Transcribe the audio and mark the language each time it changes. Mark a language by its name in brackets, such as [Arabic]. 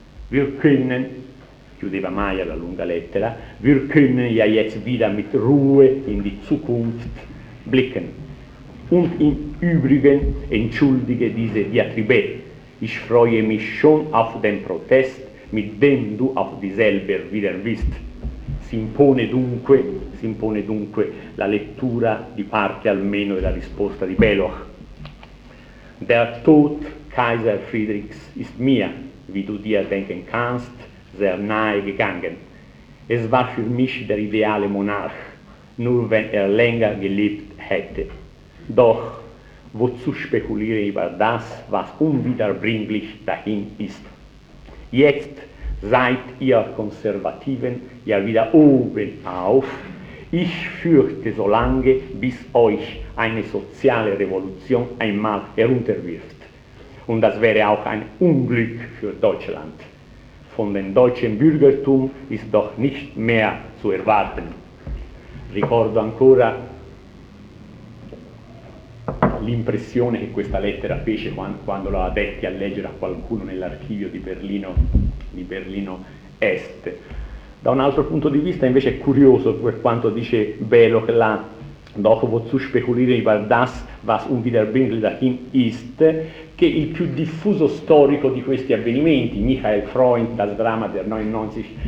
[German] Wir können, [Italian] chiudeva Meyer la lunga lettera, [German] wir können ja jetzt wieder mit Ruhe in die Zukunft blicken. Und im Übrigen entschuldige diese Diatribe. Ich freue mich schon auf den Protest, mit dem du auf dieselbe wieder wirst. [Italian] Si impone dunque la lettura di parte almeno della risposta di Beloch. [German] Der Tod Kaiser Friedrichs ist mir, wie du dir denken kannst, sehr nahe gegangen. Es war für mich der ideale Monarch, nur wenn länger gelebt hätte. Doch wozu spekulieren über das, was unwiederbringlich dahin ist? Jetzt seid ihr Konservativen ja wieder oben auf. Ich fürchte so lange, bis euch eine soziale Revolution einmal herunterwirft. Und das wäre auch ein Unglück für Deutschland. Von dem deutschen Bürgertum ist doch nicht mehr zu erwarten. [Italian] Ricordo ancora l'impressione che questa lettera fece quando l'ha detti a leggere a qualcuno nell'archivio di Berlino Est. Da un altro punto di vista invece è curioso per quanto dice Beloch là, dopo [German] wozu spekulieren über das, was unwiederbringlich dahin ist, [Italian] che il più diffuso storico di questi avvenimenti, Michael Freund, Das Drama der 99